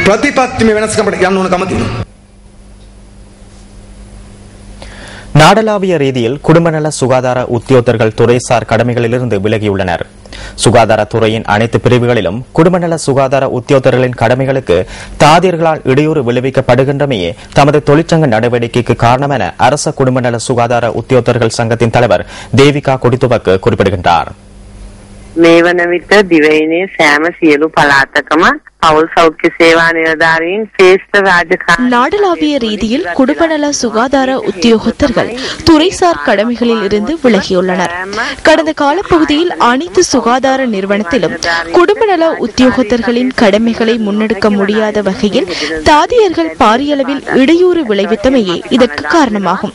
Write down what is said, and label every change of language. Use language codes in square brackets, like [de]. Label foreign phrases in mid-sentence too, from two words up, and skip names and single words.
[ta] நாடளாவிய ரீதியில் குடும்ப நல சுகாதார உத்தியோகத்தர்கள் துறைசார் கடமைகளிலிருந்து விலகியுள்ளனர். சுகாதாரத்துறையின் அனைத்து பிரிவுகளிலும் குடும்ப நல சுகாதார உத்தியோகத்தர்களின் கடமைகளுக்கு தாதியர்களால் இடையூறு விளைவிக்கப்படுகின்றமையே தமது தொழிற்சங்க நடவடிக்கைக்கு காரணம் என அரச குடும்ப நல சுகாதார உத்தியோகத்தர்கள் சங்கத்தின் தலைவர் தேவிகா கொடித்துவக்கு குறிப்பிடுகின்றார். [si] මේ වන විට දිවයිනේ සෑම සියලු පළාතකම පවුල් සෞඛ්‍ය සේවා නිලධාරීන් ශ්‍රේෂ්ඨ රාජකාරී [ta] நாடளாவிய ரீதியில் குடும்பநல சுகாதார உத்தியோகத்தர்கள் துறைசார் கடமைகளில் இருந்து விலகியுள்ளனர். கடந்த காலப்பகுதியில் அனைத்து சுகாதார நிறுவனத்திலும் குடும்பநல உத்தியோகத்தர்களின் கடமைகளை முன்னெடுக்க முடியாத வகையில் தாதியர்கள் பாரியளவில் இடையூறு விளைவித்தமையே இதற்கு காரணமாகும்.